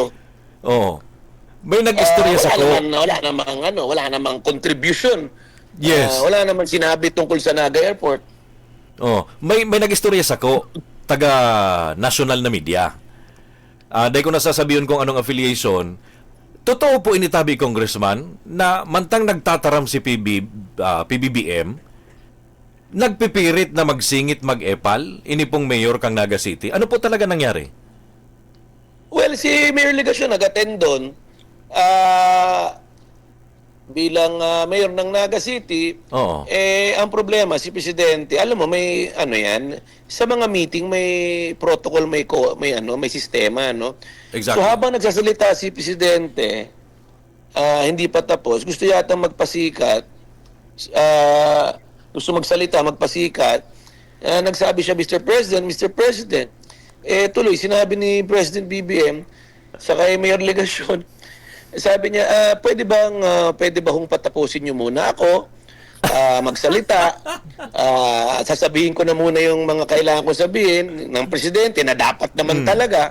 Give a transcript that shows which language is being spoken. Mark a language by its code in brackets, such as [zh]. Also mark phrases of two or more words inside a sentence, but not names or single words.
[bik] May nag-istorya sa ko. [tl] Wala namang contribution. [en] Yes. [tl] Wala namang sinabi tungkol sa Naga Airport. [bik] May nag-istorya sa ko, taga national na media. [tl] Dahil ko nasasabihin kung anong affiliation. [bik] Totoo po initabi, Congressman, na mantang nagtataram si PBBM, nagpipirit na magsingit mag-epal, inipong mayor kang Naga City. [tl] Ano po talaga nangyari? Well, si Mayor Legasyon nag-attend doon. Bilang mayor ng Naga City, ang problema, si Presidente, alam mo, may sa mga meeting may protocol, may sistema, no? Exactly. So habang nagsasalita si Presidente, hindi pa tapos, gusto yata magpasikat, gusto magsalita, magpasikat, nagsabi siya, Mr. President, tuloy, sinabi ni President BBM sa kay Mayor Legasyon, sabi niya, pwede ba hong patapusin niyo muna ako, magsalita, sasabihin ko na muna yung mga kailangan ko sabihin ng Presidente na dapat naman talaga.